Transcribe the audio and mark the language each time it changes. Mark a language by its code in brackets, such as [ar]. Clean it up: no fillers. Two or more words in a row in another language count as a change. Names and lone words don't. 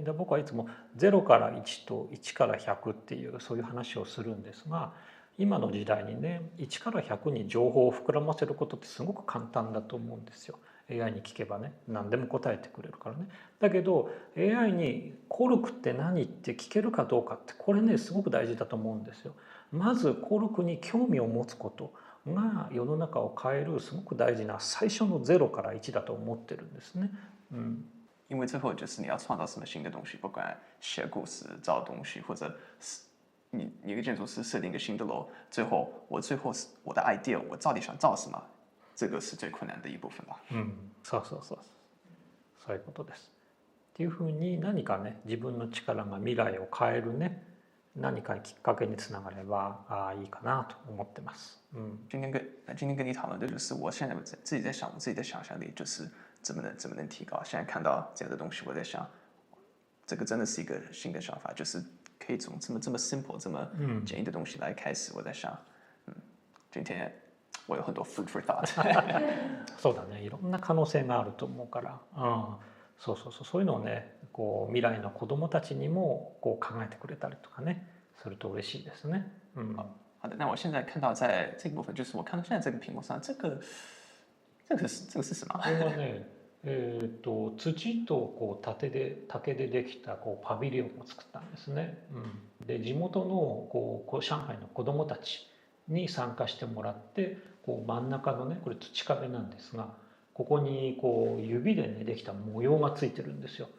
[ja] で僕はいつも0から1と1から100っていうそういう話をするんですが、今の時代にね1から100に情報を膨らませることってすごく簡単だと思うんですよ。AI に聞けばね何でも答えてくれるからね。だけど AI にコルクって何って聞けるかどうかって、これねすごく大事だと思うんですよ。まずコルクに興味を持つことが世の中を変えるすごく大事な最初の0から1だと思ってるんですね。 [zh] 因为最后就是你要创造什么新的东西，不管写故事、造东西，或者你一个建筑师设定一个新的楼，最后我的 idea，我到底想造什么，这个是最困难的一部分吧。 [ja] そうそうそう、そういうことです。っていうふうに何かね自分の力が未来を変えるね、何かきっかけにつながればいいかなと思ってます。 [zh] 今天跟你讨论的就是我现在自己在想，我自己的想象力就是怎么能提高。现在看到这样的东西，我在想，这个真的是一个新的想法，就是可以从这么 simple 这么简易的东西来开始。我在想，今天我有很多 [en] food for thought [ja] そうだね、いろんな可能性があると思うから、そうそうそう、そういうのをねこう未来の子どもたちにもこう考えてくれたりとかねすると嬉しいですね。 [zh] 好的，那我现在看到在这个部分，就是我看到现在这个屏幕上，这个是什么？ [ja] これはね、土とこう竹でできたこうパビリオンを作ったんですね。で地元のこう上海の子どもたちに参加してもらって、こう真ん中のねこれ土壁なんですが、ここにこう指でねできた模様がついてるんですよ。